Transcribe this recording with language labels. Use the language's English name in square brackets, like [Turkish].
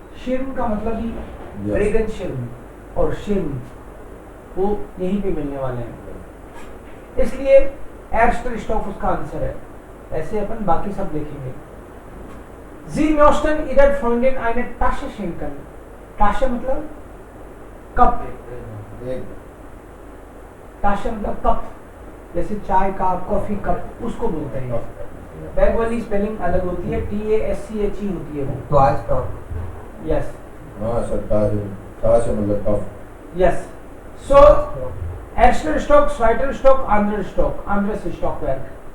[Hindi] शिर्म का मतलब ही रेगन शिर्म और शिर्म वो यहीं पे मिलने वाले हैं, इसलिए एर्स्टर स्टॉक उसका आंसर है। ऐसे अपन बाकी सब देखेंगे। [German] Sie möchten Ihrer Freundin eine Tasche schenken. [Hindi] Tasche मतलब कप, Tasche मतलब कप, जैसे चाय का कॉफी कप उसको बोलते हैं। बैग वाली स्पेलिंग अलग होती है, TASCHE होती है वो। तो आज स्टॉक, [English] Yes. [Hindi] Tasche मतलब cup. [English] Yes. [German] So, erster Stock, zweiter Stock, anderer Stock, anderes Stockwerk.